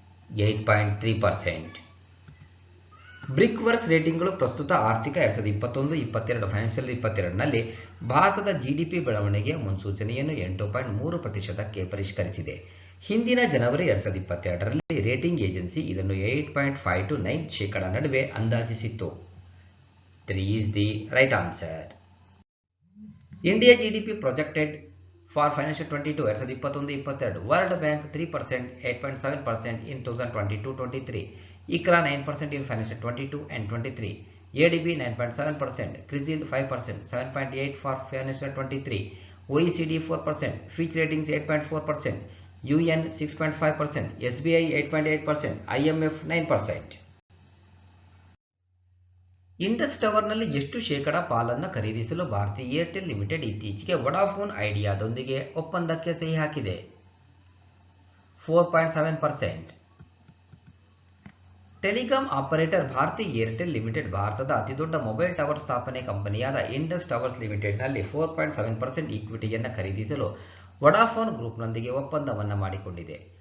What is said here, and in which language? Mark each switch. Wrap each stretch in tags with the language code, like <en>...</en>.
<kn>8.3%. BRIC works ರೇಟಿಂಗ್ಗಳು ಪ್ರಸ್ತುತ ಆರ್ಥಿಕ 2021-22 financial 22ನಲ್ಲಿ ಭಾರತದ GDP ಬೆಳವಣಿಗೆಯ ಮುನ್ಸೂಚನೆಯನ್ನು 8.3%ಕ್ಕೆ ಪರಿಷ್ಕರಿಸಿದೆ. ಹಿಂದಿನ ಜನವರಿ 2022ರಲ್ಲಿ ರೇಟಿಂಗ್ ಏಜೆನ್ಸಿ ಇದನ್ನು 8.5 to 9% ನಡುವೆ ಅಂದಾಜಿಸಿತ್ತು.</kn> <en>3 is the right answer. India GDP projected for financial 2022 World Bank 3%, 8.7% in 2022-23, ICRA 9% in financial 22 and 23, ADB 9.7%, CRISIL 5%, 7.8% for financial 23, OECD 4%, Fitch Ratings 8.4%, UN 6.5%, SBI 8.8%, IMF 9%.</en> <kn>Indus ಟವರ್ನಲ್ಲಿ ಎಷ್ಟು ಶೇಕಡಾ ಪಾಲನ್ನು ಖರೀದಿಸಲು ಭಾರತೀಯ ಏರ್ಟೆಲ್ ಲಿಮಿಟೆಡ್ ಇತ್ತೀಚೆಗೆ Vodafone ಐಡಿಯಾದೊಂದಿಗೆ ಒಪ್ಪಂದಕ್ಕೆ ಸಹಿ ಹಾಕಿದೆ? 4.7%. Telecom operator Bharati Airtel limited ಭಾರತದ ಅತಿದೊಡ್ಡ ಮೊಬೈಲ್ ಟವರ್ ಸ್ಥಾಪನೆ ಕಂಪನಿಯಾದ ಇಂಡಸ್ ಟವರ್ಸ್ ಲಿಮಿಟೆಡ್ನಲ್ಲಿ 4.7% ಈಕ್ವಿಟಿಯನ್ನು ಖರೀದಿಸಲು ವೊಡಾಫೋನ್ ಗ್ರೂಪ್ನೊಂದಿಗೆ ಒಪ್ಪಂದವನ್ನು ಮಾಡಿಕೊಂಡಿದೆ.</kn>